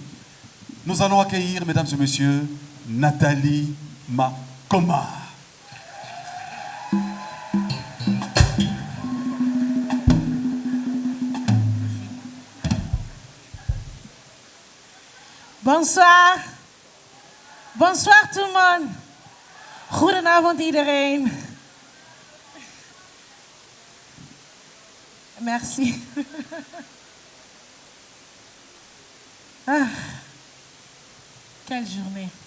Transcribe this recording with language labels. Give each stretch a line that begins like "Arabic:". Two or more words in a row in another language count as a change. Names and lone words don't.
French: Nous allons accueillir, mesdames et messieurs, Nathalie Makoma. Bonsoir. Bonsoir tout le monde.
Dutch: Goedenavond iedereen.
French: Merci. Ah. Quelle journée.